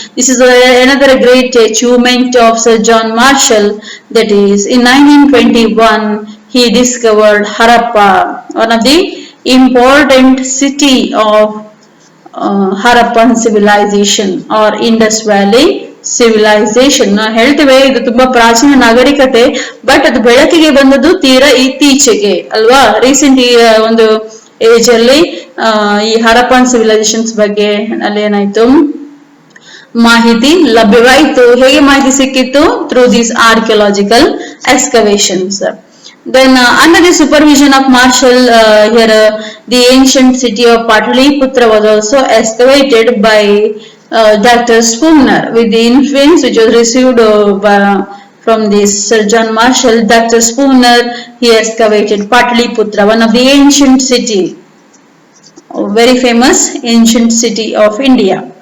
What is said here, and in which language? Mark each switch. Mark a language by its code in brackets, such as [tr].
[en] This is another great achievement of Sir John Marshall. That is, in 1921 he discovered Harappa, one of the important city of Harappan civilization or Indus Valley civilization. [kn] ನಾವು ಹೇಳ್ತೇವೆ ಇದು ತುಂಬಾ ಪ್ರಾಚೀನ ನಾಗರಿಕತೆ, but ಅದು ಬೆಳಕಿಗೆ ಬಂದದ್ದು ತೀರಾ ಇತ್ತೀಚೆಗೆ ಅಲ್ವಾ? ರೀಸೆಂಟ್ ಒಂದು ಏಜ್ ಅಲ್ಲಿ ಈ ಹರಪ್ಪನ್ ಸಿವಿಲೈಸೇಷನ್ಸ್ ಬಗ್ಗೆ ಅಲ್ಲಿ ಏನಾಯ್ತು, ಮಾಹಿತಿ ಲಭ್ಯವಾಯಿತು. ಹೇಗೆ ಮಾಹಿತಿ ಸಿಕ್ಕಿತ್ತು? [en] Through these archaeological excavations. Then under the supervision of Marshall, here the ancient city of Pataliputra was also excavated by Dr. Spooner. With the influence which was received from this Sir John Marshall, Dr. Spooner, he excavated Pataliputra, one of the ancient city, very famous ancient city of India.